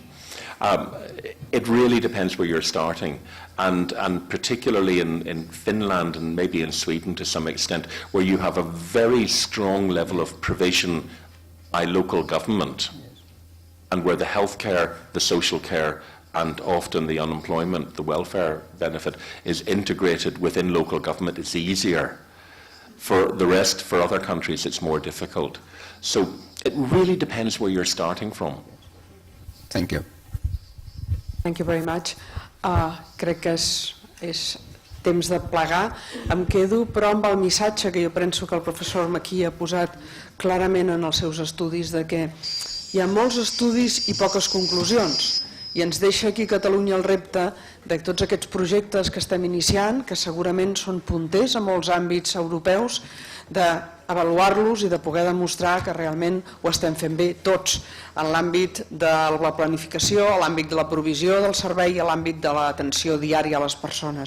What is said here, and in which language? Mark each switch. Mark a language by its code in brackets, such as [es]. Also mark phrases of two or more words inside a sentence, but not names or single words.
[en] It really depends where you're starting, and particularly in Finland and maybe in Sweden to some extent, where you have a very strong level of provision by local government, and where the healthcare, the social care, and often the unemployment, the welfare benefit is integrated within local government. It's easier. For the rest, for other countries, it's more difficult. So it really depends where you're starting from. Thank you. Thank you very much. [ca] Crec que és temps de plegar. Em quedo, però, amb el missatge que jo penso que el professor McKee ha posat clarament en els seus estudis, de que hi ha molts estudis i poques conclusions, i ens deixa aquí a Catalunya el repte de tots aquests projectes que estem iniciant, que segurament són punters a molts àmbits europeus, d'avaluar-los i de poder demostrar que realment ho estem fent bé tots, en l'àmbit de la planificació, a l'àmbit de la provisió del servei i a l'àmbit de l'atenció diària a les persones.